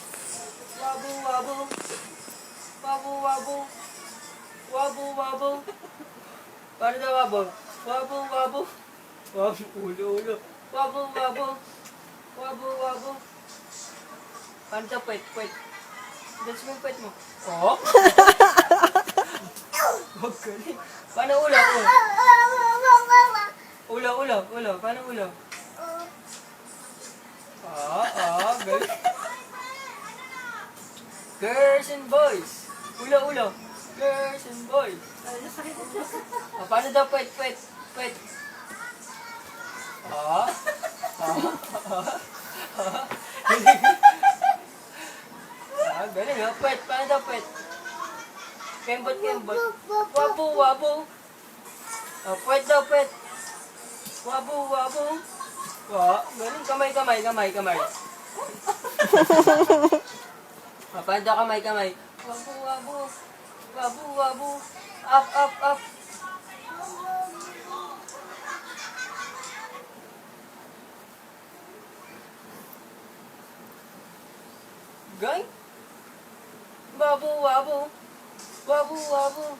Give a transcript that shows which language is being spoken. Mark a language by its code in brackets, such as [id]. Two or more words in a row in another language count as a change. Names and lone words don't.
[tl] Wabble, wabble, wabble, wabble, wabble, wabble. Paano daw wabble? Wabble, wabble, wabble, ulo, ulo. Wabble, wabble, wabble, wabble. Paano daw pwet, pwet? Dance mo yung pwet mo. Oh? Huwag ka rin. Paano ulo, ulo? Ulo, ulo, ulo. Paano ulo? Galing. [en] Girls and boys. Ulo, ulo. Girls and boys. [tl] Paano daw pwet, pwet, pwet? Galing ha. Pwet, paano daw pwet? Kembot, kembot. Wabo, wabo. Pwet daw, pwet. Wabo, wabo. Galing. Kamay, kamay, kamay, kamay. Paano daw kamay, kamay? Wabo, wabo. Wabo, wabo. [en] Up, up, up. Gay? Wabo, wabo. Wabo, wabo.